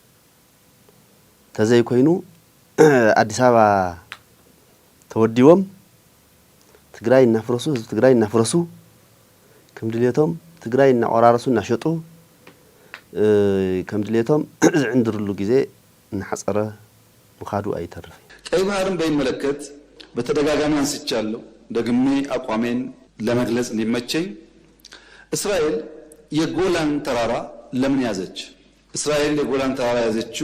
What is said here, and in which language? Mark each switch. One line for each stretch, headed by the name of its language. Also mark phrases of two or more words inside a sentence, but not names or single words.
Tigrinya: ተዘይ ኮይኑ አዲስ አበባ ተወዲቦም ትግራይ እናፍረሱ ህዝቢ ትግራይ እናፍረሱ ከም ድሌቶም ትግራይ እናቆራረሱ እናሸጡ ከም ድሌቶም ዝዕንድርሉ ጊዜ እናሐፀረ ምኻዱ አይተርፍ
Amharic: ቀይ ባህርን በሚመለከት በተደጋጋሚ አንስቻለሁ ደግሜ አቋሜን ለመግለጽ እንዲመቸኝ እስራኤል የጎላን ተራራ ለምን ያዘች እስራኤል የጎላን ተራራ ያዘችው